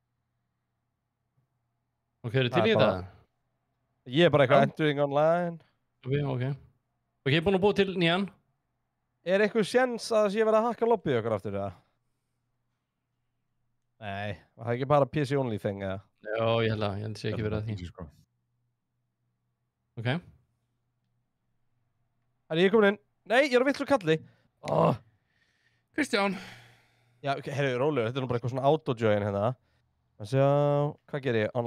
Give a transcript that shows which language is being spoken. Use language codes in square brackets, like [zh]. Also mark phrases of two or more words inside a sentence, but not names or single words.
[is] Ok, eru til í þetta? Ég er bara eitthvað [en] entering online. [is] Ok. Ok, ég er búinn að búið til nýjan. Er eitthvað séns að það sé verið að hakka lobbyið okkar aftur, eða? Nei, var það ekki bara [en] PC only thing, [is] eða? Já, ég held að sé ekki verið að því. Sko. Ok. Er ég komin inn? Nei, ég er á vitlu kalli. Kristján. Já, herru, rólegur, þetta er nú bara eitthvað svona auto-join hérna. Að sjá, hvað ger ég?